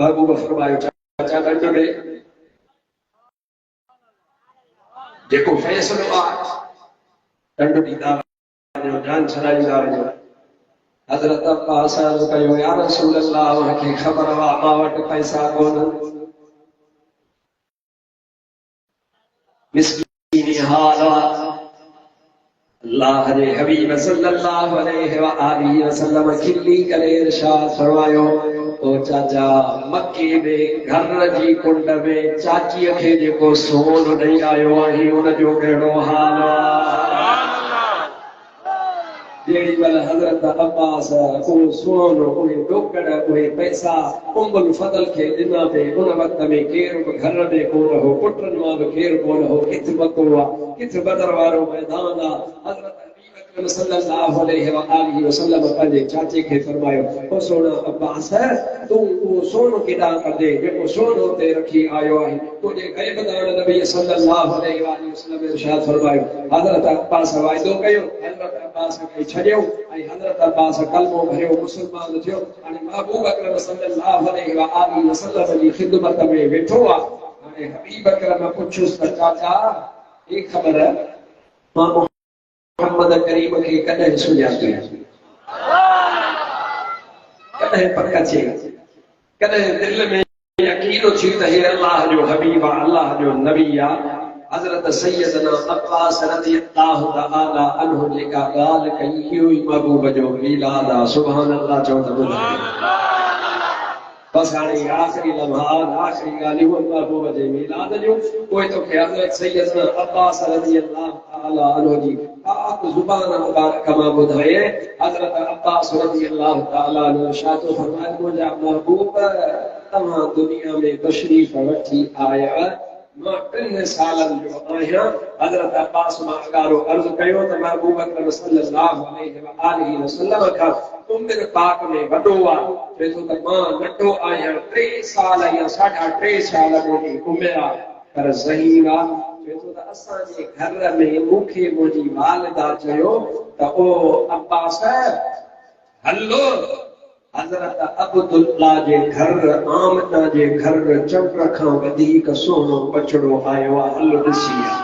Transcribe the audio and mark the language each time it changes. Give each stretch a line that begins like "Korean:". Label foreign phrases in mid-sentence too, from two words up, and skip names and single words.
Sindhi: महबूब फरमायो चाचा ॾंड ॾे जेको फ़ैसिलो आहे ॾंड ॾींदा वञो जान छॾाईंदा वञो। हज़रत अब्बास अर्ज़ कयो
Arabic: يا رسول الله
Sindhi: मूंखे ख़बर आहे मां वटि पैसा कोन्हनि मिस्कीनी हाल आहे। अल्लाह जे हबीब
Arabic: صلى الله عليه وآله وسلم
Sindhi: खिली करे इरशाद फरमायो ओ चाचा मक्के में घर जी कुंड में चाचीअ खे जेको सोन ॾेई आयो आहे उन जो कहिड़ो हाल आहे। जेड़ी वाला हजरत अब्बास को सोन कोई डोकड़ कोई पैसा उम्मुल फजल के दिना पे उन वक्त में केर घर में कोन हो पुटन मां केर कोन हो किथ मको हुआ किथ बदर वारो मैदान आ। हजरत अकरम
Arabic: صلى الله عليه وآله وسلم
Sindhi: पंहिंजे चाचे खे फरमायो ओ सोना अब्बास तू वो सोन केॾां कढे जेको सोन उते रखी आयो आहे तुंहिंजे ग़ैब दान नबी
Arabic: صلى الله عليه وآله وسلم
Sindhi: इरशाद फरमायो। हजरत अब्बास वाइदो कयो हजरत अब्बास खे छॾियो ऐं हजरत अब्बास कलमो भरियो मुस्लमान थियो हाणे महबूब अकरम
Arabic: صلى الله عليه وآله وسلم
Sindhi: जी ख़िदमत में वेठो आहे। हाणे हबीब अकरम पुछुसि त चाचा हे ख़बर मां मोहम्मद करीम के कदे सुञाती कदे पक थे कदे दिल में यकीन थी त हे अल्लाह जो हबीब आहे अल्लाह जो नबी आहे। हजरत सैयदना अब्बास
Arabic: رضي الله تعالى عنه
Sindhi: जेका ॻाल्हि कई इहो ई महबूब जो मीलाद आहे।
Arabic: سبحان الله
Sindhi: चओ त ॿुधायो बस हाणे आख़िरी लम्हात आख़िरी ॻाल्हियूं महबूब जे मीलाद जूं उहे तोखे हज़रत सैयदना अब्बास
Arabic: رضي الله تعالى عنه
Sindhi: जी पाक ज़ुबान मुबारक मां ॿुधाए। हज़रत अब्बास
Arabic: رضي الله تعالى عنه
Sindhi: इरशाद फरमायो मुंहिंजा महबूब तव्हां दुनिया में तशरीफ़ वठी आया मां 3 सालनि जो आहियां। हज़रत अब्बास मां अगारो अर्ज़ कयो त महबूब अकरम
Arabic: صلى الله عليه وآله وسلم
Sindhi: खां उम्र पाक में वॾो आहे चए थो त मां नंढो आहियां 3 साल या 3.5 साल मुंहिंजी उमिरि आहे पर ज़हीन आहे चए थो त असांजे घर में मूंखे मुंहिंजी वालिदा चयो त ओ अब्बास हलो हजरत अब्दुल्ला जे घर आमना जे घर चंड खां वधीक सोनो बचड़ो आयो आहे हलो ॾिसी